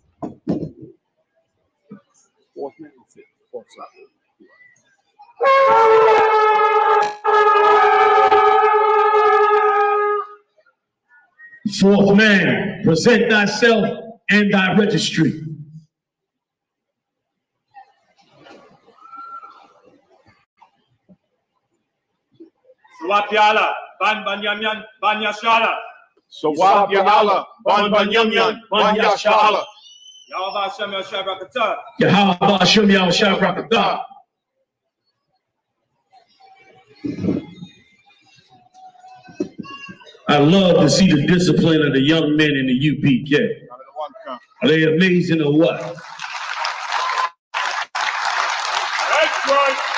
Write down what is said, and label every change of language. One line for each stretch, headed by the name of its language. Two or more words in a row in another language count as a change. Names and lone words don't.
English: Fourth man, present thyself and thy registry. Swapiala, Ban Banyamyan, Banyashala. Swapiala, Ban Banyamyan, Banyashala. Yahweh Hashem Yahshua Brakatah. Yahweh Hashem Yahshua Brakatah. I love to see the discipline of the young men in the UPK. Are they amazing or what? That's right.